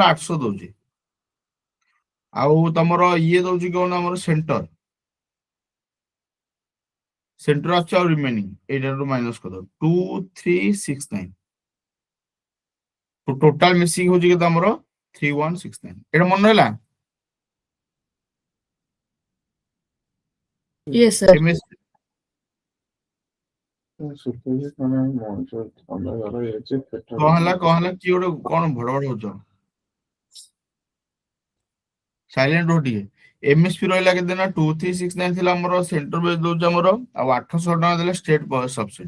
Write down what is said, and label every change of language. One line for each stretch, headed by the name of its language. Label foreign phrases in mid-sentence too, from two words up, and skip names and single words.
Odia: 800 ଦଉଛି। ଆଉ ତମର ଇଏ ଦଉଛି କଣ? ଆମର ସେଣ୍ଟର ଅଛି ଆଉ ରିମେନିଂ ଏଇଟାରୁ ମାଇନସ୍ କରିଦବ 2369। ଟୋଟାଲ ମିଶିକି ହଉଛି କେତେ ଆମର? 3169। ଏଇଟା ମନେ ରହିଲା?
English: Yes, sir.
Odia: MSP କଣ ହେଲା କିଏ ଗୋଟେ କଣ ଭଡ ଭଡ ହଉଛ? ସାଇଲେଣ୍ଟ ରୁହ ଟିକେ। MSP ରହିଲା କେତେ ନା 2369 ଥିଲା ଆମର,
English: center base
Odia: ଦଉଛି ଆମର, ଆଉ 800 ଟଙ୍କା ଦେଲେ
English: state subsidy.